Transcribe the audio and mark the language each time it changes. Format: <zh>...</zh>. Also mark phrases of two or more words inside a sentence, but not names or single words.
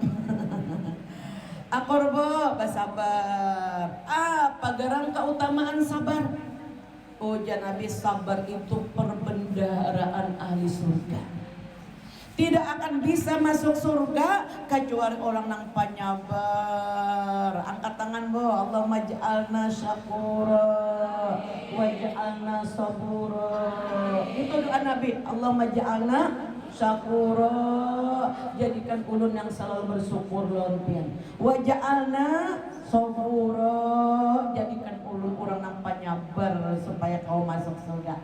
<bjn>Akor bo, bersabar. Apa garang keutamaan sabar? Ujar Nabi, sabar itu perbendaharaan ahli surga.</bjn> <id>Tidak akan bisa masuk surga kecuali orang yang penyabar.</id> <bjn>Angkat tangan bo,</bjn> <ar>Allahumma ja'alna syakura waj'alna sabura.</ar> <bjn>Itu doa Nabi,</bjn> <ar>Allahumma ja'alna syakura,</ar> <bjn>jadikan ulun yang selalu bersyukur lontian.</bjn> <ar>Waj'alna sabura,</ar> <bjn>jadikan ulun orang yang penyabar supaya kau masuk surga.</bjn>